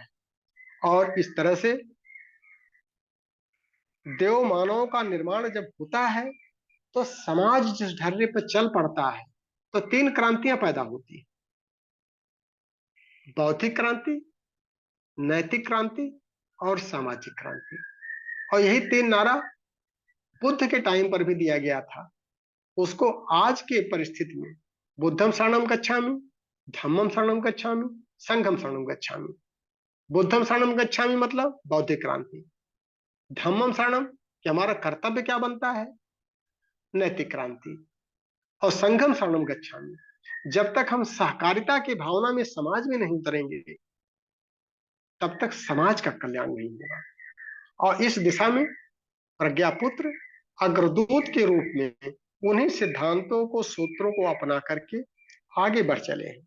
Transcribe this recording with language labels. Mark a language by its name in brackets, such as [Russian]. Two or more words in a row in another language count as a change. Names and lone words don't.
[Hindi] और इस तरह से देव मानव का निर्माण जब होता है तो समाज जिस ढर्रे पर चल पड़ता है तो 3 क्रांतियां पैदा होती है, बौद्धिक क्रांति, नैतिक क्रांति और सामाजिक क्रांति। और यही 3 नारा बुद्ध के टाइम पर भी दिया गया था। उसको आज के परिस्थिति में [Pali] बुद्धम शरणम गच्छामि, धम्मम शरणम गच्छामि, संघम शरणम गच्छामि। बुद्धम शरणम गच्छामि [Hindi] मतलब बौद्धिक क्रांति, [Pali] धम्मम शरणम [Hindi] कि हमारा कर्तव्य क्या बनता है, नैतिक क्रांति, और [Pali] संघम शरणम गच्छामि। [Hindi] जब तक हम सहकारिता की भावना में समाज में नहीं उतरेंगे तब तक समाज का कल्याण नहीं होगा। और इस दिशा में प्रज्ञापुत्र अग्रदूत के रूप में उन्हीं सिद्धांतों को, सूत्रों को अपना करके आगे बढ़ चले हैं।